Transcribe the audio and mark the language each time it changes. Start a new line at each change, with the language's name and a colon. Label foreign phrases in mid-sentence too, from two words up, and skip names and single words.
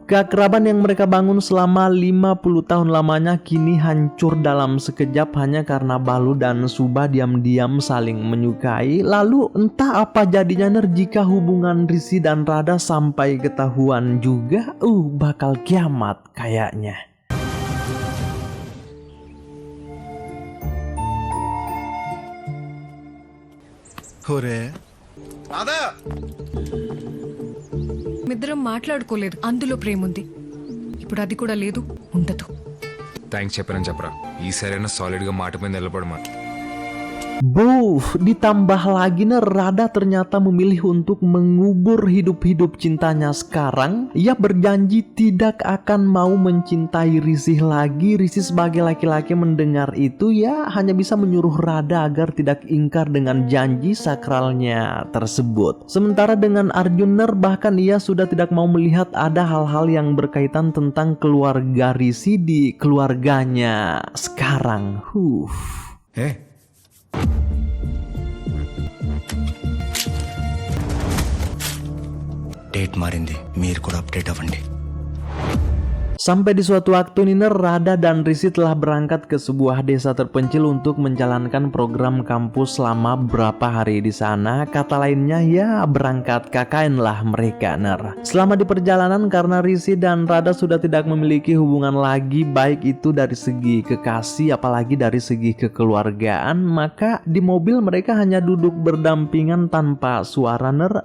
Indonesian: Keakraban yang mereka bangun selama 50 tahun lamanya kini hancur dalam sekejap hanya karena Balu dan Subha diam-diam saling menyukai. Lalu entah apa jadinya Ner jika hubungan Risi dan Radha sampai ketahuan juga, bakal kiamat kayaknya.
Telugu: మిద్దరం మాట్లాడుకోలేదు, అందులో ప్రేమ ఉంది. ఇప్పుడు అది కూడా లేదు, ఉండదు. థ్యాంక్స్ చెప్పారని చెప్పరా. ఈసారైనా సాలిడ్ గా మాట మీద నిలబడమా.
Indonesian: Ditambah lagi Ner, Radha ternyata memilih untuk mengubur hidup-hidup cintanya sekarang. Ia berjanji tidak akan mau mencintai Risi lagi. Risi sebagai laki-laki mendengar itu ya hanya bisa menyuruh Radha agar tidak ingkar dengan janji sakralnya tersebut. Sementara dengan Arjun Ner, bahkan ia sudah tidak mau melihat ada hal-hal yang berkaitan tentang keluarga Risi di keluarganya sekarang.
Telugu: డేట్ మారింది, మీరు కూడా అప్డేట్ అవ్వండి.
Indonesian: Sampai di suatu waktu Niner, Radha dan Risi telah berangkat ke sebuah desa terpencil untuk menjalankan program kampus selama beberapa hari di sana. Kata lainnya ya berangkat KKN lah mereka Ner. Selama di perjalanan karena Risi dan Radha sudah tidak memiliki hubungan lagi, baik itu dari segi kekasih apalagi dari segi kekeluargaan, maka di mobil mereka hanya duduk berdampingan tanpa suara Ner.